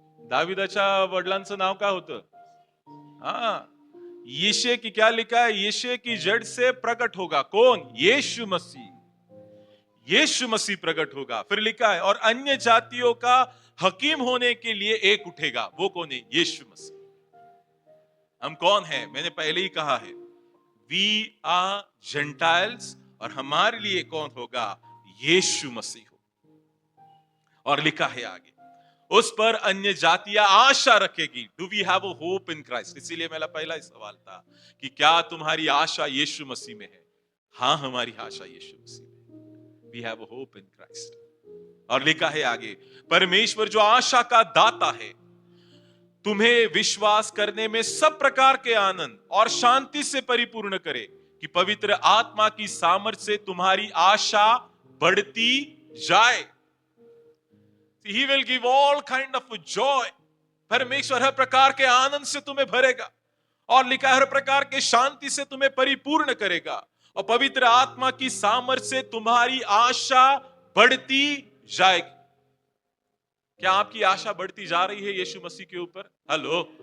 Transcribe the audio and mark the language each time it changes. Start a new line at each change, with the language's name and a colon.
Marathi: दाविदाच्या वडिलांचं नाव काय होतं?
Hindi: हाँ, यीशु की क्या लिखा है? यीशु की जड़ से प्रकट होगा. कौन? यीशु मसीह. यीशु मसीह प्रकट होगा. फिर लिखा है और अन्य जातियों का हकीम होने के लिए एक उठेगा. वो कौन है? यीशु मसीह. हम कौन हैं? मैंने पहले ही कहा है,
English: We are gentiles.
Hindi: और हमारे लिए कौन होगा? यीशु मसीह हो. और लिखा है आगे, उस पर अन्य जातियां आशा रखेगी.
English: Do we have a hope in Christ?
Hindi: इसीलिए मेरा पहला ही सवाल था कि क्या तुम्हारी आशा यीशु मसीह में है? हाँ, हमारी आशा यीशु मसीह में.
English: We have a hope in Christ.
Hindi: और लिखा है आगे, परमेश्वर जो आशा का दाता है, तुम्हें विश्वास करने में सब प्रकार के आनंद और शांति से परिपूर्ण करे, कि पवित्र आत्मा की सामर्थ्य से तुम्हारी आशा बढ़ती जाए.
English: He will give all kind of joy.
Hindi: परमेश्वर हर प्रकार के आनंद से तुम्हें भरेगा. और लिखा हर प्रकार के शांति से तुम्हें परिपूर्ण करेगा. और पवित्र आत्मा की सामर्थ्य से तुम्हारी आशा बढ़ती जाएगी. क्या आपकी आशा बढ़ती जा रही है यीशु मसीह के ऊपर? हेलो.